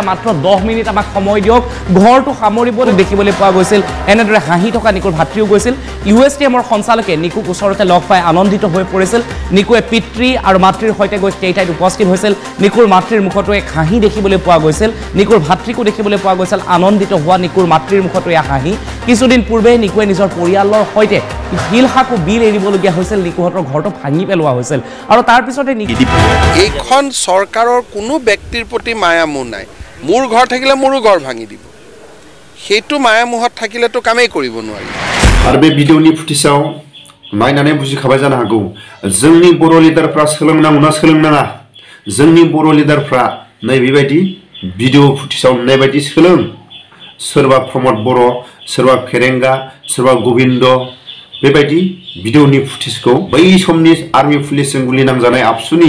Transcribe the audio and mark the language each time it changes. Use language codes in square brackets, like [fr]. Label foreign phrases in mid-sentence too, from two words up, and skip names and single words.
[as] মাত্ৰ 10 মিনিট আমাক সময় দিয়ক ঘৰটো সামৰিবলৈ দেখিবলৈ পোৱা গৈছিল এনেদৰে হাঁহি থকা নিকুৰ ভাতৃও গৈছিল ইউএছটিএমৰ সঞ্চালকে নিকুক ওচৰতে লগ পাই আনন্দিত হৈ পৰিছিল নিকুৱে পিতৃ আৰু মাতৃৰ সৈতে গৈ কেইটাইত উপস্থিত হৈছিল নিকুৰ মাতৃৰ মুখতো এক হাঁহি দেখিবলৈ পোৱা গৈছিল নিকুৰ ভাতৃকো দেখিবলৈ পোৱা গৈছিল আনন্দিত হোৱা নিকুৰ মাতৃৰ মুখতো এক হাঁহি কিছুদিন পূৰ্বে নিকুৱে নিজৰ পৰিয়ালৰ সৈতে হিলহাকু বিল এৰিবলগীয়া হৈছিল নিকুহঁতৰ ঘৰটো ভাঙি পেলোৱা হৈছিল আৰু তাৰ পিছতে এইখন চৰকাৰৰ কোনো ব্যক্তিৰ প্ৰতি মায়ামোহ নাই মোৰ ঘৰ থাকিলে মোৰো ঘৰ ভাঙি দিব সেইটো মায়ামোহত থাকিলেতো কামেই কৰিব নোৱাৰি [brx] আৰু বে ভিডিঅ'नि फुटेजाव नायनानै बुजिखाबाय जानो हागौ जोंनि बर' लिडारफ्रा सोलोंनांगौना सोलोंनाङा जोंनि बर' लिडारफ्रा नै बेबायदि भिडिअ फुटेजाव नुनाय बायदि सोरबा प्रमद बर' सोरबा फेरेंगा सोरबा गोविन्द बेबायदि भिडिअनि फुटेजखौ बै समनि आर्मि पुलिसजों गुलि नांजानाय आबसुनि